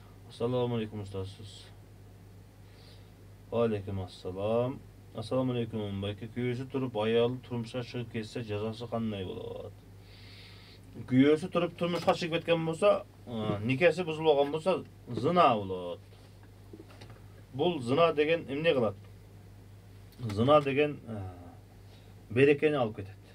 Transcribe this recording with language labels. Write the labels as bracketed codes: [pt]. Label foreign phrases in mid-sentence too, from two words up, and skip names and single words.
[ar] السلام عليكم أستاذ. عليكم السلام. السلام عليكم. [ky] Bayka kүйөөсү туруп аял турмушка чыгып кетсе жазасы кандай болот? Kүйөөсү туруп турмушка чыгып кеткен болсо, никеси бузулган болсо, зына болот. Бул зына деген эмне кылат? Зына деген берекени алып кетет.